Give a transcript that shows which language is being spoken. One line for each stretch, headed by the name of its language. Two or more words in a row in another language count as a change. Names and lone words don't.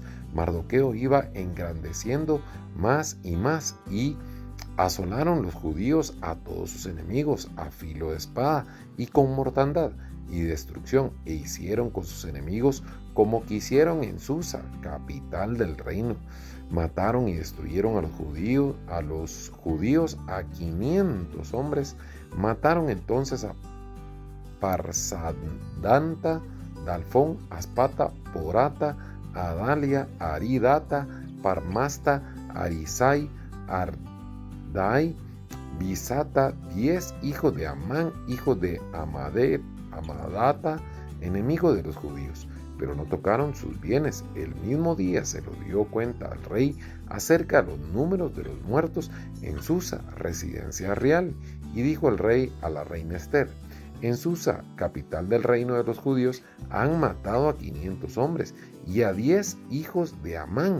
Spanish: Mardoqueo iba engrandeciendo más y asolaron los judíos a todos sus enemigos a filo de espada y con mortandad y destrucción, e hicieron con sus enemigos como quisieron en Susa, capital del reino. Mataron y destruyeron a los judíos a 500 hombres. Mataron entonces a Parsadanta, Dalfón, Aspata, Porata, Adalia, Aridata, Parmasta, Arisai, Ardai, Bisata, 10 hijos de Amán, hijo de Amadata, enemigo de los judíos, pero no tocaron sus bienes. El mismo día se lo dio cuenta al rey acerca de los números de los muertos en Susa, residencia real, y dijo el rey a la reina Esther: en Susa, capital del reino de los judíos, han matado a 500 hombres y a 10 hijos de Amán.